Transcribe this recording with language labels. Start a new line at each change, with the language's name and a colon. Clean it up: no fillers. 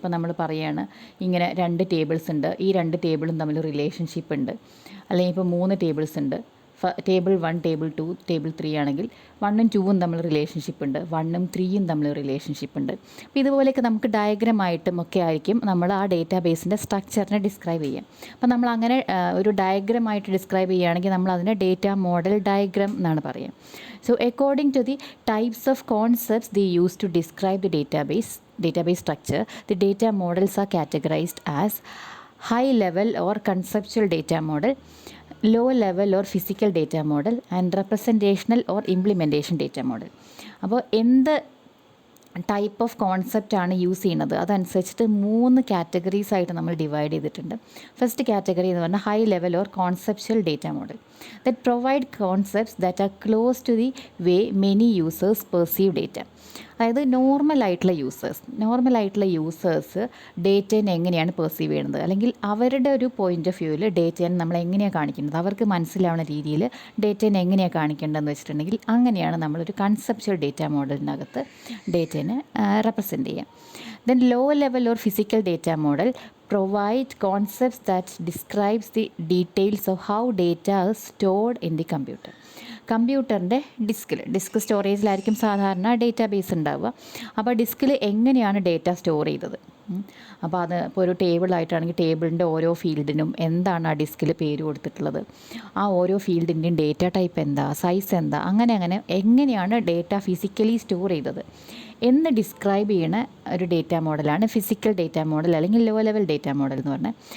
Malayalam: ഇപ്പോൾ നമ്മൾ പറയുകയാണ് ഇങ്ങനെ 2 ടേബിൾസ് ഉണ്ട്, ഈ 2 ടേബിളും തമ്മിൽ റിലേഷൻഷിപ്പ് ഉണ്ട്, അല്ലെങ്കിൽ ഇപ്പോൾ 3 ടേബിൾസ് ഉണ്ട്, ടേബിൾ 1, ടേബിൾ 2, ടേബിൾ 3 ആണെങ്കിൽ 1ഉം 2ഉം തമ്മിൽ റിലേഷൻഷിപ്പ് ഉണ്ട്, 1ഉം 3ഉം തമ്മിൽ റിലേഷൻഷിപ്പ് ഉണ്ട്. അപ്പോൾ ഇതുപോലെയൊക്കെ നമുക്ക് ഡയഗ്രമായിട്ടും ഒക്കെ ആയിരിക്കും നമ്മൾ ആ ഡേറ്റാബേസിൻ്റെ സ്ട്രക്ചറിനെ ഡിസ്ക്രൈബ് ചെയ്യാം. അപ്പോൾ നമ്മൾ അങ്ങനെ ഒരു ഡയഗ്രമായിട്ട് ഡിസ്ക്രൈബ് ചെയ്യുകയാണെങ്കിൽ നമ്മൾ അതിനെ ഡേറ്റ മോഡൽ ഡയഗ്രാം എന്നാണ് പറയുക.
English: So according to the types of concepts the use to describe the database structure, the data models are categorized as high level or conceptual data model, low level or physical data model, and representational or implementation data model.
Malayalam: അപ്പോൾ എന്ത് type of കോൺസെപ്റ്റാണ് use ചെയ്യുന്നത് അതനുസരിച്ചിട്ട് 3 categories ആയിട്ട് നമ്മൾ divide ചെയ്തിട്ടുണ്ട്.
English: first category
Malayalam: എന്ന് പറഞ്ഞാൽ
English: High level or conceptual data model that provide concepts that are close to the way many users perceive data.
Malayalam: അതായത് നോർമലായിട്ടുള്ള യൂസേഴ്സ് ഡേറ്റേനെ എങ്ങനെയാണ് പെർസീവ് ചെയ്യുന്നത്, അല്ലെങ്കിൽ അവരുടെ ഒരു പോയിൻ്റ് ഓഫ് വ്യൂവിൽ ഡേറ്റേനെ നമ്മൾ എങ്ങനെയാണ് കാണിക്കുന്നത്, അവർക്ക് മനസ്സിലാവുന്ന രീതിയിൽ ഡേറ്റേനെ എങ്ങനെയാണ് കാണിക്കേണ്ടതെന്ന് വെച്ചിട്ടുണ്ടെങ്കിൽ അങ്ങനെയാണ് നമ്മളൊരു കൺസെപ്ച്വൽ ഡേറ്റ മോഡലിനകത്ത് ഡേറ്റേനെ റെപ്രസെൻ്റ് ചെയ്യാം.
English: Then low level or physical data model provide concepts that describes the details of how data is stored in the computer.
Malayalam: കമ്പ്യൂട്ടറിൻ്റെ ഡിസ്ക് സ്റ്റോറേജിലായിരിക്കും സാധാരണ ഡേറ്റാബേസ് ഉണ്ടാവുക. അപ്പോൾ ഡിസ്കിൽ എങ്ങനെയാണ് ഡേറ്റ സ്റ്റോർ ചെയ്തത്, അപ്പോൾ അത് ഇപ്പോൾ ഒരു ടേബിളായിട്ടാണെങ്കിൽ ടേബിളിൻ്റെ ഓരോ ഫീൽഡിനും എന്താണ് ആ ഡിസ്കിൽ പേര് കൊടുത്തിട്ടുള്ളത്, ആ ഓരോ ഫീൽഡിൻ്റെയും ഡേറ്റ ടൈപ്പ് എന്താ, സൈസ് എന്താ, അങ്ങനെ എങ്ങനെയാണ് ഡേറ്റ ഫിസിക്കലി സ്റ്റോർ ചെയ്തത് എന്ന് ഡിസ്ക്രൈബ് ചെയ്യുന്ന ഒരു ഡേറ്റ മോഡലാണ് ഫിസിക്കൽ ഡേറ്റ മോഡൽ അല്ലെങ്കിൽ ലോ ലെവൽ ഡേറ്റ മോഡൽ എന്ന് പറഞ്ഞാൽ.